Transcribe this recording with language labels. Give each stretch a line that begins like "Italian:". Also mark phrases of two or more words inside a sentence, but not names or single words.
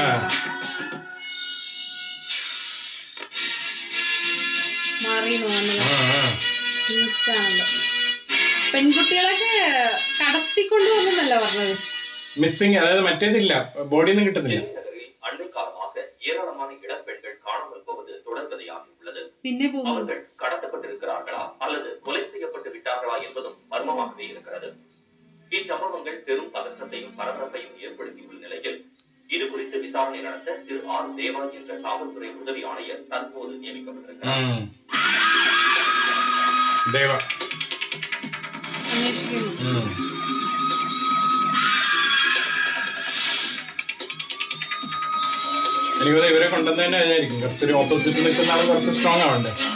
Malayalam: മാറിയെന്ന്
English: news channel.
Malayalam: പെൺകുട്ടികളൊക്കെ കടത്തിക്കൊണ്ടുവന്നല്ല പറഞ്ഞത്. മിസ്സിംഗ്, അതായത് മറ്റേതില്ല, ബോഡിയിൽ നിന്ന് കിട്ടുന്നില്ല. പിന്നെ
Tamil: கடத்தப்பட்டிருக்கிறார்களா அல்லது கொலை செய்யப்பட்டு விட்டார்களா என்பதும் மர்மமாகவே இருக்கிறது. இச்சம்பவங்கள் பெரும் பதற்றத்தையும் பரபரப்பையும் ஏற்படுத்தியுள்ள நிலையில் இது குறித்து விசாரணை நடத்த திரு ஆர் தேவா என்ற காவல்துறை உதவி ஆணையர் தற்போது நியமிக்கப்பட்டிருக்கிறார்.
Malayalam: എനിക്ക് ഇവരെ കൊണ്ടുവന്ന് തന്നെ വിചാരിക്കും. കുറച്ചൊരു ഓപ്പോസിറ്റ് നിൽക്കുന്ന ആൾ കുറച്ച് സ്ട്രോങ് ആവണ്ടേ.